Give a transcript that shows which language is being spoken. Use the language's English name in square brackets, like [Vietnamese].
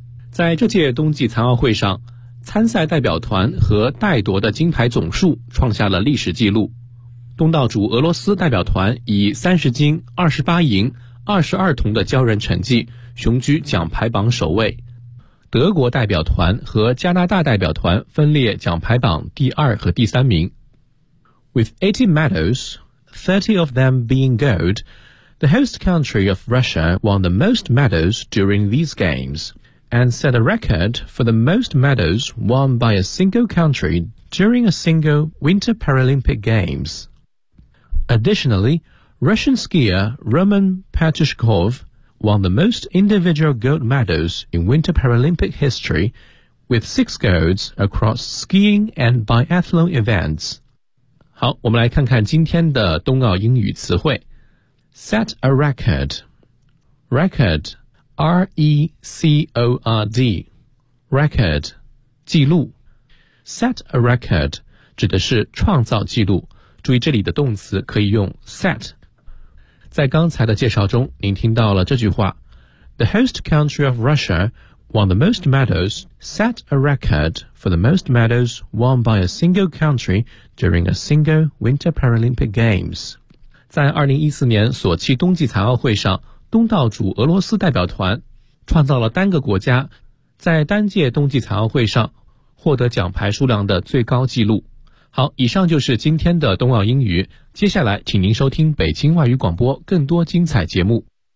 [Chinese] 在这届冬季残奥会上，参赛代表团和带夺的金牌总数创下了历史纪录。东道主俄罗斯代表团以30金、28银、22铜的骄人成绩，雄居奖牌榜首位。德国代表团和加拿大代表团分列奖牌榜第二和第三名。 [English] With 80 medals, 30 of them being gold, the host country of Russia won the most medals during these games. And set a record for the most medals won by a single country during a single Winter Paralympic Games. Additionally, Russian skier Roman Petushkov won the most individual gold medals in Winter Paralympic history with 6 golds across skiing and biathlon events. [Chinese] 好，我们来看看今天的冬奥英语词汇。 Set a record. Record. R-E-C-O-R-D Record 记录 Set a record 指的是创造记录，注意这里的动词可以用 set。在刚才的介绍中，您听到了这句话 [English] The host country of Russia won the most medals Set a record for the most medals won by a single country during a single Winter Paralympic Games。 [Chinese] 在2014年索契冬季残奥会上，东道主俄罗斯代表团创造了单个国家在单届冬季残奥会上获得奖牌数量的最高纪录。好，以上就是今天的冬奥英语，接下来请您收听北京外语广播更多精彩节目。